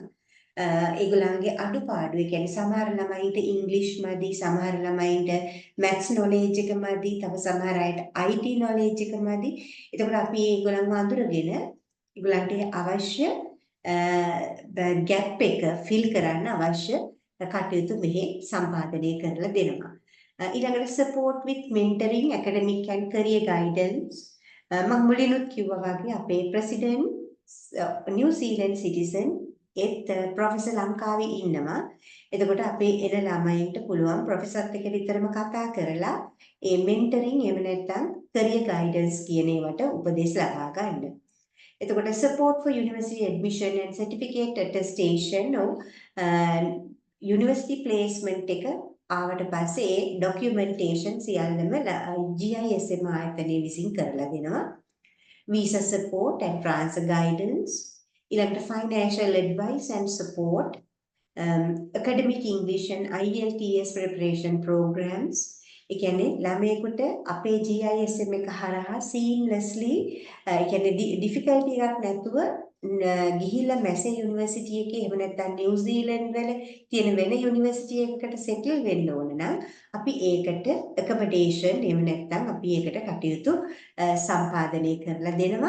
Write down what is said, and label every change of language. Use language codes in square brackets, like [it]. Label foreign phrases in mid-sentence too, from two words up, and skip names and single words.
[si] ඒගොල්ලන්ගේ අඩුපාඩු ඒ කියන්නේ සමහර ළමයින්ට ඉංග්‍රීසි මදි, සමහර ළමයින්ට [en] maths knowledge [si] එක මදි, තව සමහර අයට [en] IT knowledge [si] එක මදි. එතකොට අපි ඒගොල්ලන්ව අඳුරගෙන ඒගොල්ලන්ට අවශ්‍ය ගැප් එක ෆිල් කරන්න අවශ්‍ය කටයුතු මෙහි සම්පාදනය කරලා දෙනවා. [en] ඊළඟට support with mentoring, academic and career guidance. [si] මම මුලිනුත් කිව්වා වගේ අපේ president [en] New Zealand citizen professor [si] ලංකාවේ ඉන්නවා. එතකොට අපේ එන ළමයින්ට පුළුවන් ප්‍රොෆෙසර්ත් එක්ක විතරම කතා කරලා ඒ mentoring එහෙම නැත්නම් [en] career guidance [si] කියන ඒවට උපදෙස් ලබා ගන්න. [en] එතකොට support for university admission and certificate attestation university placement [si] එක ආවට පස්සේ [en] ડોකියුමන්ටේෂන් [si] සියල්ලම GISM ආයතනයේ විසින් කරලා දෙනවා. [en] visa support and transfer guidance, ඊළඟට financial advice and support, academic English and IELTS preparation programs. [si] ඒ කියන්නේ ළමයෙකුට අපේ GISM එක හරහා seamlessly ඒ කියන්නේ [en] difficulty එකක් [si] නැතුව ගිහිල්ලා මැසේ යුනිවර්සිටි එකේ එහෙම නැත්නම් නිව්සීලන්ත වල තියෙන වෙන යුනිවර්සිටි එකකට සෙටල් වෙන්න ඕන නම් අපි ඒකට accommodation එහෙම නැත්නම් අපි ඒකට කටයුතු සම්පාදනය කරලා දෙනවා.